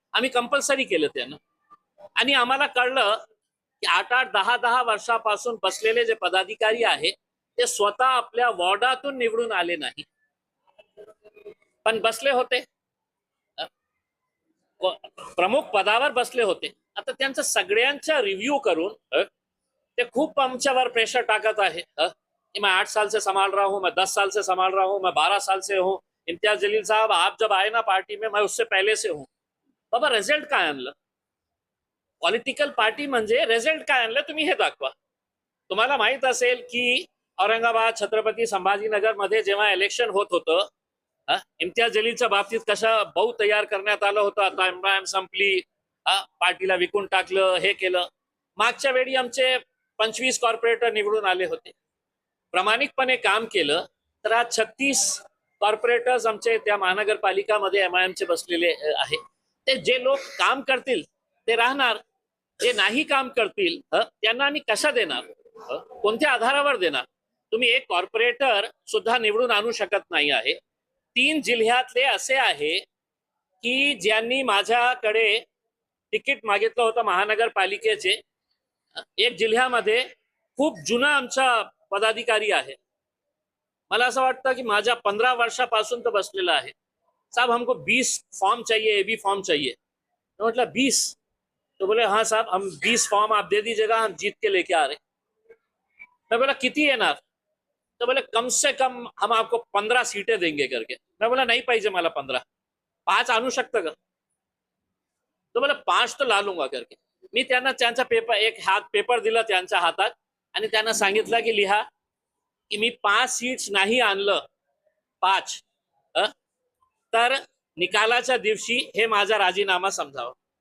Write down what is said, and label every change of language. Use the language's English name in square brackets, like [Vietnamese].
[Marathi] आम्ही कंपल्सरी केलं त्यानं. आणि आम्हाला कळलं की 8-8, 10-10 वर्षापासून बसलेले जे पदाधिकारी आहे ते स्वतः आपल्या वॉर्डातून निवडून आले नाही, पण बसले होते, प्रमुख पदावर बसले होते. आता त्यांचं सगळ्यांचा रिव्ह्यू करून ते खूप आमच्यावर प्रेशर टाकत आहे [Hindi] कि मैं 8 साल से संभाल रहा हूँ, मैं 10 साल से संभाल रहा हूँ, मैं 12 साल से हूँ. इम्तियाज जलील साहब, आप जब आए ना पार्टी में, मैं उससे पहले से हूँ. [Marathi] बाबा रिझल्ट काय आणलं? पॉलिटिकल पार्टी म्हणजे रिझल्ट काय आणलं तुम्ही हे दाखवा. तुम्हाला माहित असेल की औरंगाबाद, छत्रपती संभाजीनगर मध्ये जेव्हा इलेक्शन होत होतं, इम्तियाज जलीलच्या बाबतीत कशा बहु तयार करण्यात आलं होतं. आता MIM संपली, पार्टीला विकून टाकलं, हे केलं. मागच्या वेळी आमचे 25 कॉर्पोरेटर निवडून आले होते, प्रामाणिकपणे काम केलं. तर आज 36 कॉर्पोरेटर्स आमचे त्या महानगरपालिकामध्ये MIM चे बसलेले आहे. ते जे लोक काम करतील ते राहणार, जे नाही काम करतील त्यांना आम्ही कशा देणार, कोणत्या आधारावर देणार? तुम्ही एक कॉर्पोरेटर सुद्धा निवडून आणू शकत नाही आहे. 3 जिल्ह्यातले असे आहे की ज्यांनी माझ्याकडे तिकीट मागितलं होतं महानगरपालिकेचे. एक जिल्ह्यामध्ये खूप जुना आमचा पदाधिकारी आहे, मला असं वाटतं की माझ्या 15 वर्षापासून तो बसलेला आहे. [Hindi] साहब हमको 20 फॉर्म चाहिए, AB फॉर्म चाहिए. तो मतलब 20? तो बोले हाँ साहब, हम 20 फॉर्म आप दे दीजिएगा, हम जीत के लेके आ रहे. मैं बोला [Marathi] किती येणार? [Hindi] तो बोले कम से कम हम आपको 15 सीटें देंगे करके. मैं बोला [Marathi] नाही पाहिजे मला 15, 5 आणू शकतं का? तो मला [Hindi] 5 तो ला लूंगा करके. [Marathi] मी त्यांना त्यांचा पेपर दिला त्यांच्या हातात आणि त्यांना सांगितलं की लिहा की मी 5 सीट्स नाही आणलं 5 तर निकालाच्या दिवशी हे माझा राजीनामा समजावा.